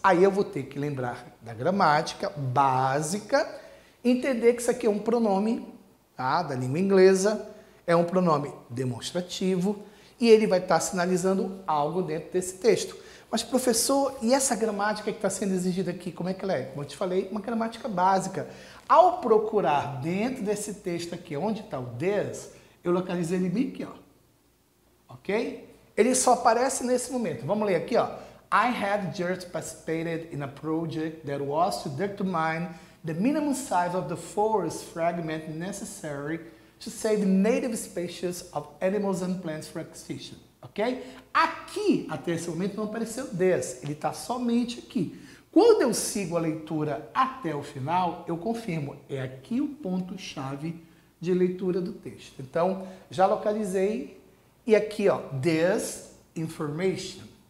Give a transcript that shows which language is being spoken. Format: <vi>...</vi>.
<pt>Aí eu vou ter que lembrar da gramática básica, entender que isso aqui é um pronome, tá, da língua inglesa, é um pronome demonstrativo e ele vai estar sinalizando algo dentro desse texto. Mas, professor, e essa gramática que está sendo exigida aqui, como é que ela é? Como eu te falei, uma gramática básica. Ao procurar dentro desse texto aqui, onde está o this, eu localizei ele bem aqui, ó. Ok? Ele só aparece nesse momento. Vamos ler aqui, ó.</pt> <en>I had just participated in a project that was to determine the minimum size of the forest fragment necessary to save native species of animals and plants from extinction.</en> <pt>Ok? Aqui, até esse momento, não apareceu this. Ele está somente aqui. Quando eu sigo a leitura até o final, eu confirmo. É aqui o ponto-chave de leitura do texto. Então, já localizei. E aqui, ó,</pt> <en>this information.</en>